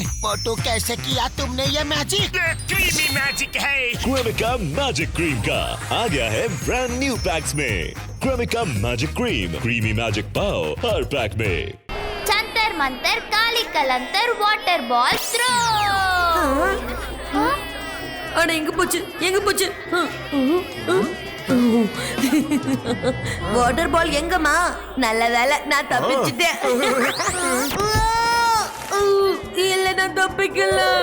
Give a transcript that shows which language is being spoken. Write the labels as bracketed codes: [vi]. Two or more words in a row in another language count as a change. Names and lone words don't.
[hi] मोटू, कैसे किया तुमने ये मैजिक? ये [en] creamy magic [hi] है। क्रेमिका मैजिक क्रीम का आ गया है [en] brand new packs [hi] में। क्रेमिका मैजिक क्रीम, [en] creamy magic [hi] पाव हर पैक में। जंतर मंतर काली कलंतर [en] water ball throw. [ta] அட எங்க போச்சு எங்க போச்சு? [en] water ball [ta] எங்கம்மா? நல்ல வேலை நான் தப்பிச்சிட்டேன். இல்ல நான் தப்பிக்கல.